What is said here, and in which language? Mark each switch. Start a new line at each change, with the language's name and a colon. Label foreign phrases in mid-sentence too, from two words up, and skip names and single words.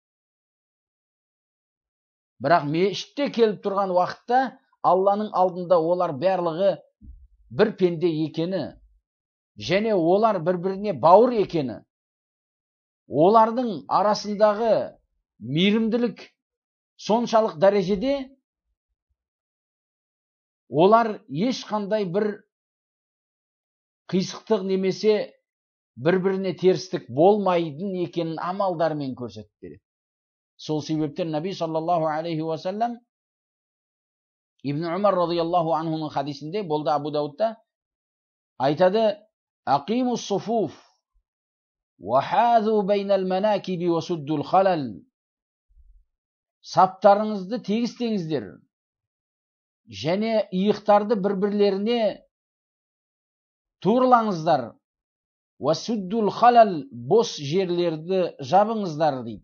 Kazakh: Бірақ мешітте келіп тұрған уақытта Алланың алдында олар барлығы бір пенде екені, және олар бір-біріне бауыр екені, олардың арасындағы мейірімділік соншалық дәрежеде, олар ешқандай бір қисықтық немесе бір-біріне терістік болмайтын екенін амалдармен көрсетіп береді. Сол себептен Наби
Arabic: صلى الله عليه وسلم
Kazakh: Ибн Умар
Arabic: رضي الله عنه
Kazakh: хадисінде, болды Абу Даудта, айтады:
Arabic: "أقيموا الصفوف وحاذوا بين المناكب وسدوا الخلل."
Kazakh: Саптарыңызды тегістеңіздер, және иықтарды бір-бірлеріне туырлаңыздар.
Arabic: وسدوا الخلل,
Kazakh: бос жерлерді жабыңыздар дейді.